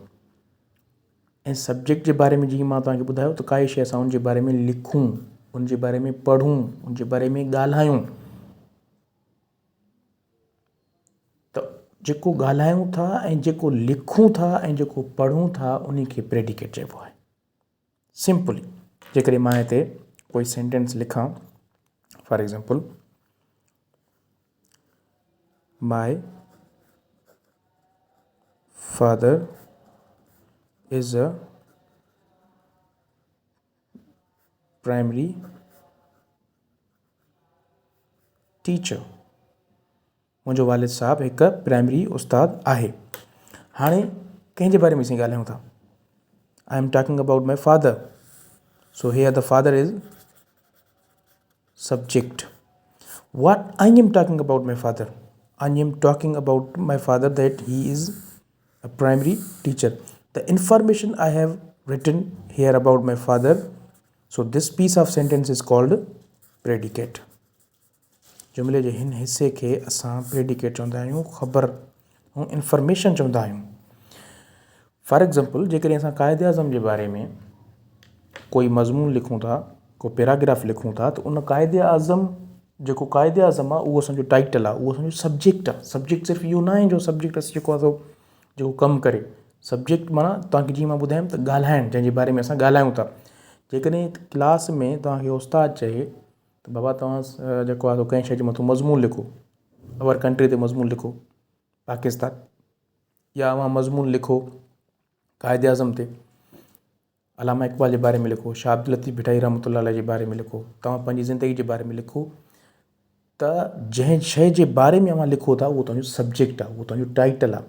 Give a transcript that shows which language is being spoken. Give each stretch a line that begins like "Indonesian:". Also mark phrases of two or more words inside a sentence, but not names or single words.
Sindhi: ऐं सब्जेक्ट जे बारे में जीअं मां तव्हांखे ॿुधायो त काई शइ असां उनजे बारे में लिखूं, उनजे बारे में पढ़ूं, उनजे बारे में ॻाल्हायूं, त जेको ॻाल्हायूं था ऐं जेको लिखूं था ऐं जेको पढ़ूं था उन खे प्रेडिकेट चइबो आहे. सिंपली जेकॾहिं मां हिते कोई सेंटेंस लिखां,
English: for example, My father is a primary teacher.
Sindhi: मुंहिंजो वालिद साहब हिकु प्राइमरी उस्ताद आहे. हाणे कंहिंजे बारे में असीं ॻाल्हायूं था?
English: I am talking about my father. So here the father is subject. What I am talking about my father? I am talking about my father that he is a primary teacher. The information I have written here about my father, so this piece of sentence is called predicate.
Sindhi: जुमिले जे हिन हिस्से खे असां प्रेडिकेट चवंदा आहियूं, ख़बर ऐं इंफॉर्मेशन चवंदा आहियूं.
English: for example,
Sindhi: जेकॾहिं असां क़ाइदे आज़म जे बारे में कोई मज़मून लिखूं था, को पैराग्राफ लिखूं था, त उन क़ाइदे आज़म जेको क़ाइदे आज़म आहे उहो असांजो टाइटल आहे, उहो असांजो सब्जेक्ट आहे. सब्जेक्ट सिर्फ़ु इहो न आहे जो सब्जेक्ट असां जेको आहे जेको कमु करे. सब्जेक्ट माना तव्हांखे जीअं मां ॿुधायमि त ॻाल्हाइणु, जंहिंजे बारे में असां ॻाल्हायूं था. जेकॾहिं क्लास में तव्हांखे उस्तादु चए त बाबा तव्हां जेको आहे कंहिं शइ जे मथां मज़मून लिखो,
English: our country
Sindhi: ते मज़मून लिखो, पाकिस्तान, या तव्हां मज़मून लिखो क़ाइदे आज़म ते, अलामा इक़बाल जे बारे में लिखो, शाह अब्दुल लतीफ़ भिटाई रहमतुल्लाह अलैह जे बारे में लिखो, तव्हां पंहिंजी ज़िंदगी जे बारे में लिखो, त जंहिं शइ जे बारे में तव्हां लिखो था उहो तव्हांजो सब्जेक्ट आहे, उहो तव्हांजो टाइटल आहे.